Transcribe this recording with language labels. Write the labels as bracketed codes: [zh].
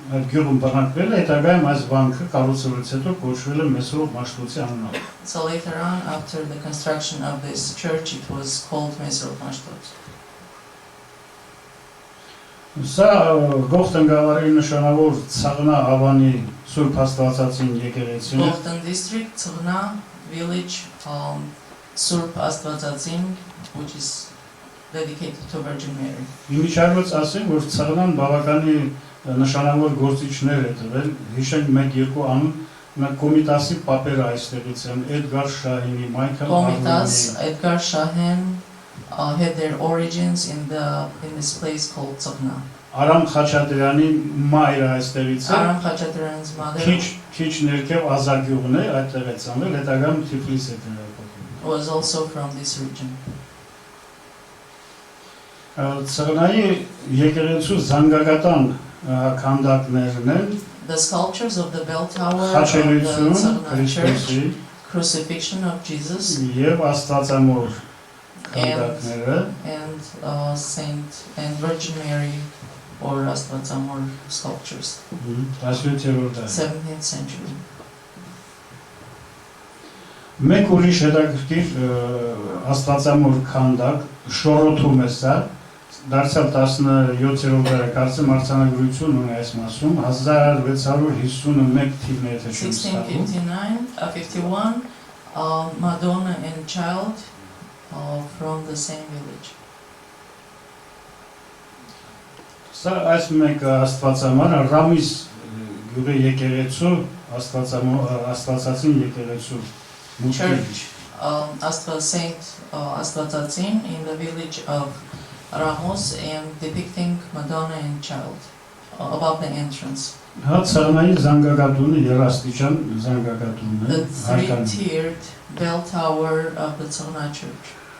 [hy] Այդ գյուղում բնակվել է, հետագայում այս վանքը կառուցվելուց հետո կոչվել է Մեսրոպ Մաշտոցի անունով։ [en] So later on, after the construction of this church, it was called Mesrop Mashtot. [hy] Սա Գողթնգավառի նշանավոր Ցաղնա Ավանի Սուրբ Աստվածածին եկեղեցին է։ [en] Gohtan district, Tsghna village, Surp Astvatazin, which is dedicated to Virgin Mary. [hy] Իմիջիայլոց ասեմ, որ Ցաղնան բավականի նշանավոր գործիչներ է տվել, հիշենք 1-2 անուն, Կոմիտասի պապերը այստեղից են, Էդգար Շահինի, Մայքլ [en] Komitas, Edgar Shahin had their origins in this place called Tsghna. [hy] Արամ Խաչատրյանի մայրը այստեղից է, [en] Aram Khachaturian's mother [hy] քիչ ներքև Ազագյուղն է, այդտեղ է ծնվել, հետագայում Թիֆլիս է տեղափոխվել։ [en] was also from this region. [hy] Ցղնայի եկեղեցու զանգակատան քանդակներն են [en] The sculptures of the bell tower of the [hy] Խաչելություն, [en] Tsghna church, [hy] Քրիստոսի [en] crucifixion of Jesus, [hy] եւ Աստվածամոր քանդակները [en] and Saint and Virgin Mary or Astvatsamor sculptures, [hy] 17-րդ դար։ [en] 17th century. [hy] Մեկ ուրիշ հետաքրքիր Աստվածամոր քանդակ շորոթում է սա, դարձյալ 17-րդ դարը կարծեմ արձանագրություն ունի այս մասում 1651 թիվն է եթե չեմ սխալվում [en] 1651, Madonna and child from the same village. [hy] Սա այս մեկ Աստվածամար Ռամիս գյուղի եկեղեցու Աստվածածին եկեղեցու [en] Church, Saint Astvatazin in the village of Ramos, and depicting Madonna and child above the entrance. [hy] Հա ցանայի զանգակատունը երաստիճան զանգակատունն է [en] The three-tiered bell tower of the Tsghna church.